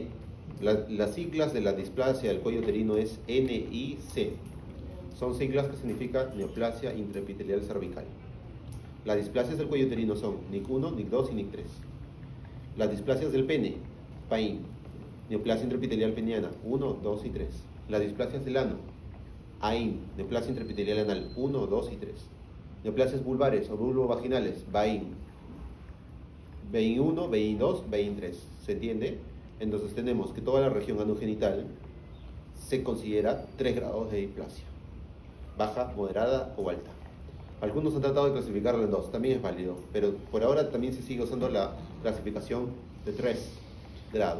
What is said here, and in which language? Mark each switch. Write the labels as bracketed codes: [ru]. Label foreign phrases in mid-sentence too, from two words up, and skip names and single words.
[es] Las siglas de la displasia del cuello uterino es NIC. Son siglas que significan neoplasia intraepitelial cervical. Las displasias del cuello uterino son NIC1, NIC2 y NIC3. Las displasias del pene, PAIN, neoplasia intraepitelial peniana 1, 2 y 3. Las displasias del ano, AIN, neoplasia intraepitelial anal 1, 2 y 3. Neoplasias vulvares o vulvovaginales, BAIN, BAIN1, BAIN2, BAIN3. ¿Se entiende? Entonces tenemos que toda la región anogenital se considera 3 grados de displasia: baja, moderada o alta. Algunos han tratado de clasificarla en 2, también es válido, pero por ahora también se sigue usando la clasificación de 3 grados.